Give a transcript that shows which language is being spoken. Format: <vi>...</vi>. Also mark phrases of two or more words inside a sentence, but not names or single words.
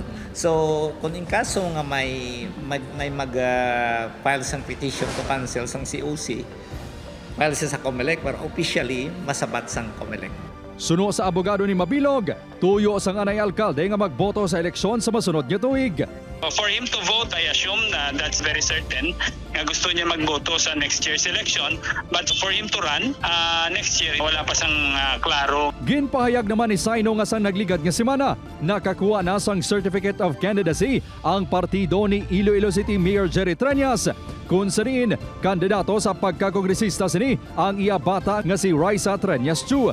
<hil>So kung in kaso nga may mag-file sang</hil> <en>petition to cancel</en> <hil>sang COC, file siya sa COMELEC para officially masabat sang COMELEC. Suno sa abogado ni Mabilog, tuyo sang anay alkalde nga magboto sa eleksyon sa masunod nga tuig.</hil> <en>For him to vote, I assume na that's very certain.</en> <hil>Gusto niya magboto sa</hil> <en>next year's election. But for him to run next year,</en> <hil>wala pa sang klaro. Ginpahayag naman ni Saino nga sang nagligad nga semana, nakakuha na sang</hil> <en>Certificate of Candidacy</en> <hil>ang partido ni Iloilo City Mayor Jerry Treñas. Kung sinin, kandidato sa pagkakongresista sini ang iya bata nga si Raisa Treñas Chu.</hil>